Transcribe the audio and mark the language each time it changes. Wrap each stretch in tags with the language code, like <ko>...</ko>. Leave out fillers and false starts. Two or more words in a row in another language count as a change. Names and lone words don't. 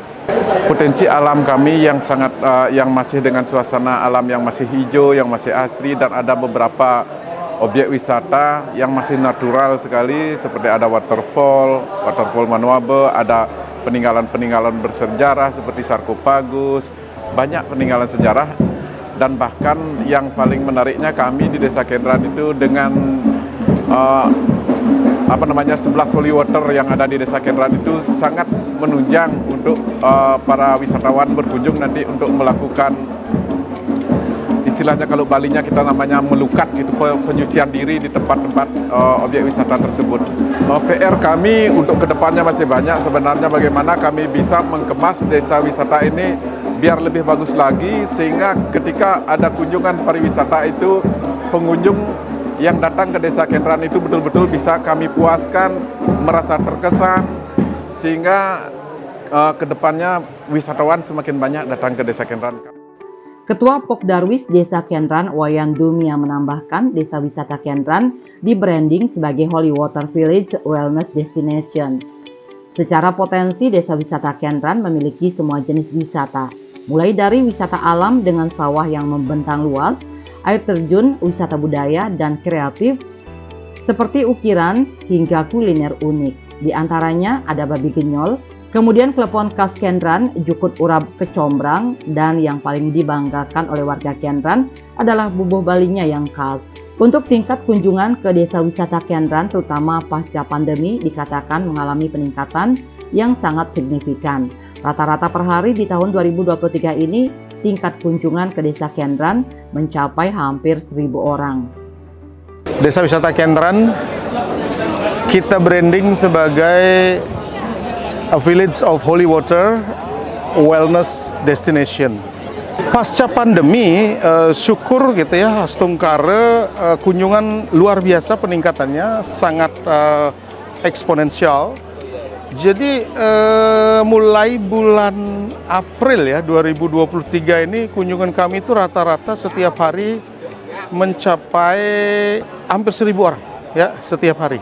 <id>Potensi alam kami yang sangat yang masih dengan suasana alam yang masih hijau, yang masih asri, dan ada beberapa objek wisata yang masih natural sekali, seperti ada waterfall Manuabe, ada peninggalan-peninggalan bersejarah seperti Sarkopagus, banyak peninggalan sejarah. Dan bahkan yang paling menariknya kami di Desa Kenran itu dengan 11</id> <en>holy water</en> <id>yang ada di Desa Kenran itu sangat menunjang untuk para wisatawan berkunjung nanti untuk melakukan, istilahnya kalau Balinya kita namanya melukat, itu penyucian diri di tempat-tempat objek wisata tersebut. PR kami untuk kedepannya masih banyak sebenarnya, bagaimana kami bisa mengemas desa wisata ini biar lebih bagus lagi, sehingga ketika ada kunjungan pariwisata itu pengunjung yang datang ke Desa Kenran itu betul-betul bisa kami puaskan, merasa terkesan, sehingga kedepannya wisatawan semakin banyak datang ke Desa Kenran. Ketua Pokdarwis Desa Kenran, Wayan Dumia, menambahkan Desa Wisata Kenran di-branding sebagai</id> <en>Holy Water Village Wellness Destination.</en> <id>Secara potensi, Desa Wisata Kenran memiliki semua jenis wisata, mulai dari wisata alam dengan sawah yang membentang luas, air terjun, wisata budaya, dan kreatif, seperti ukiran hingga kuliner unik. Di antaranya ada babi genyol, kemudian klepon khas Kenran, jukut urap kecombrang, dan yang paling dibanggakan oleh warga Kenran adalah bubuh Balinya yang khas. Untuk tingkat kunjungan ke Desa Wisata Kenran, terutama pasca pandemi, dikatakan mengalami peningkatan yang sangat signifikan. Rata-rata per hari di tahun 2023 ini, tingkat kunjungan ke Desa Kenran mencapai hampir 1.000 orang. Desa Wisata Kenran kita branding sebagai</id> <en>a village of holy water wellness destination.</en> <id>Pasca pandemi, syukur gitu ya, Stungkare kunjungan luar biasa, peningkatannya sangat eksponensial. Jadi mulai bulan April ya 2023 ini kunjungan kami itu rata-rata setiap hari mencapai hampir 1.000 orang ya setiap hari.</id>